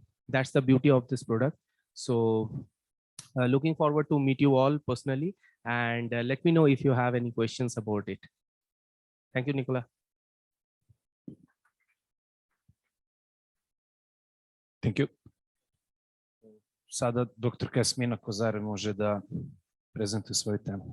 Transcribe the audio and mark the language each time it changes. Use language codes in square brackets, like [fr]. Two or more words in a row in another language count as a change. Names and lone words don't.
[en] That's the beauty of this product. So looking forward to meet you all personally, and let me know if you have any questions about it. Thank you, Nicola. Thank you. [sr] Sada dr. Jasmina Kozarev može da prezentuje svoju temu.